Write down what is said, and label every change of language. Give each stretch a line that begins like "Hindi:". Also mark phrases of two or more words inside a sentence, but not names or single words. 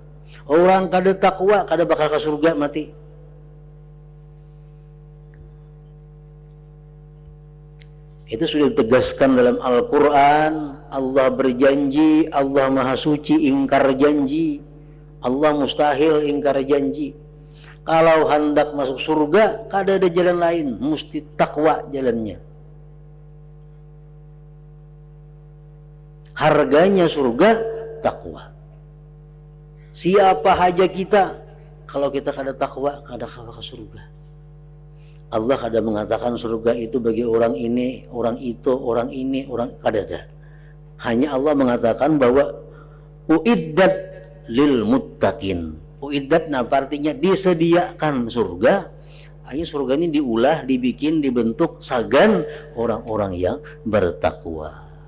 Banjar: Orang kada takwa kada bakal ke surga mati. Itu sudah ditegaskan dalam Al-Quran. Allah berjanji, Allah Maha Suci ingkar janji, Allah mustahil ingkar janji. Kalau hendak masuk surga, kada ada jalan lain, mesti takwa jalannya. Harganya surga, takwa. Siapa haja kita, kalau kita kada takwa, kada ke surga. Allah kada mengatakan surga itu bagi orang ini, orang itu, orang ini, orang kada ada. Hanya Allah mengatakan bahwa
Arabic: أعدت للمتقين.
Banjar: Uiddat artinya disediakan surga. Ayo surga ini diulah, dibikin, dibentuk sagan orang-orang yang bertakwa.